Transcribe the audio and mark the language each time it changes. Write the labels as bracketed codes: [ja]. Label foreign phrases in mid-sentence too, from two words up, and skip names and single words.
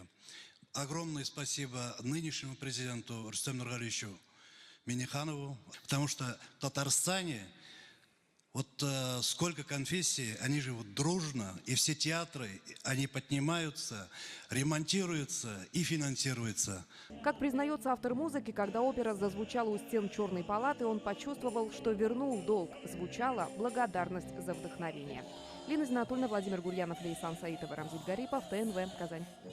[ru] Огромное спасибо нынешнему президенту Рустему Нургалиевичу Минниханову, потому что в Татарстане сколько конфессий, они живут дружно, и все театры, они поднимаются, ремонтируются и финансируются. Как признается автор музыки, когда опера зазвучала у стен Черной палаты, он почувствовал, что вернул долг. Звучала благодарность за вдохновение. Лина Зинатульна, Владимир Гурьянов, Лейсан Саитова, Рамзиль Гарипов, ТНВ, Казань.